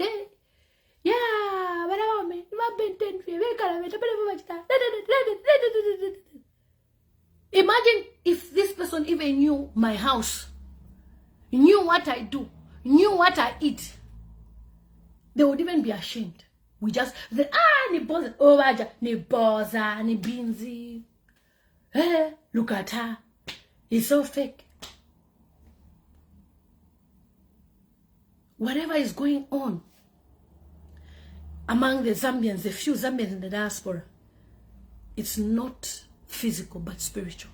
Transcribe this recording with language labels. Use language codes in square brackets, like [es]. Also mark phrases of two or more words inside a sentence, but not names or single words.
[en] Imagine if this person even knew my house, knew what I do, knew what I eat. They would even be ashamed. We just say, ni boza, waja, ni boza, ni binzi. Look at her. It's so fake. Whatever is going on among the Zambians, the few Zambians in the diaspora, it's not physical but spiritual.